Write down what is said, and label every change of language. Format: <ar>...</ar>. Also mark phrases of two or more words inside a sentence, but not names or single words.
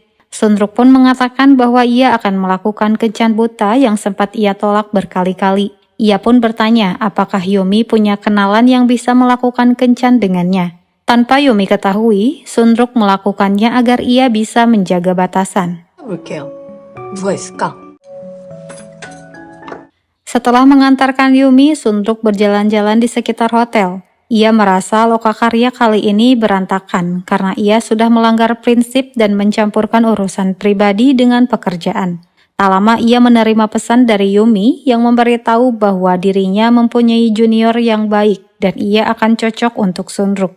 <id>Sunruk pun mengatakan bahwa ia akan melakukan kencan buta yang sempat ia tolak berkali-kali. Ia pun bertanya apakah Yumi punya kenalan yang bisa melakukan kencan dengannya. Tanpa Yumi ketahui, Sunruk melakukannya agar ia bisa menjaga batasan.</id> <ko>볼게요. 누가 있을까?</ko> <id>Setelah mengantarkan Yumi, Sunruk berjalan-jalan di sekitar hotel. Ia merasa lokakarya kali ini berantakan karena ia sudah melanggar prinsip dan mencampurkan urusan pribadi dengan pekerjaan. Tak lama ia menerima pesan dari Yumi yang memberitahu bahwa dirinya mempunyai junior yang baik dan ia akan cocok untuk Sunruk.</id>